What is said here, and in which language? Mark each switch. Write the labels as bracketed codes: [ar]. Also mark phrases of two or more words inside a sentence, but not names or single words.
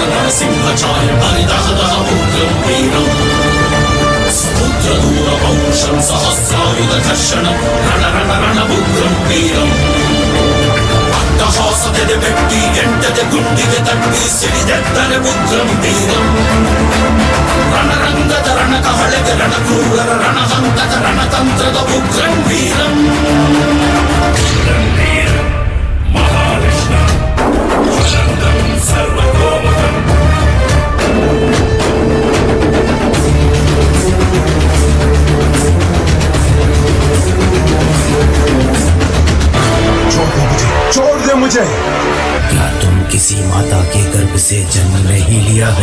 [sa] सिंहचाय परिदहदह उग्रं वीरं समुद्रदूरपौरुषं सहस्रायुधकर्षणं रणरणरणमुग्रं वीरम् [kn] ಅಟ್ಟಹಾಸದೆ ಬೆಟ್ಟಿ ಎಂಟದೆ ಗುಂಡಿಗೆ ತಟ್ಟಿ ಸಿಡಿದೆದ್ದನೆ [sa] ಉಗ್ರಂ ವೀರಂ [kn] ರಣರಂಗದ ರಣಕಹಳೆಗೆ ರಣಕ್ರೂರರ ರಣಹಂತಕ ರಣತಂತ್ರದ [sa] ಉಗ್ರಂ ವೀರಂ ಮಹಾವಿಷ್ಣ ಜ್ವಲಂತಂ ಸರ್ವತೋಮುಖಂ [hi] छोड़ दे मुझे। क्या तुम किसी माता के गर्भ से जन्म नहीं लिया है?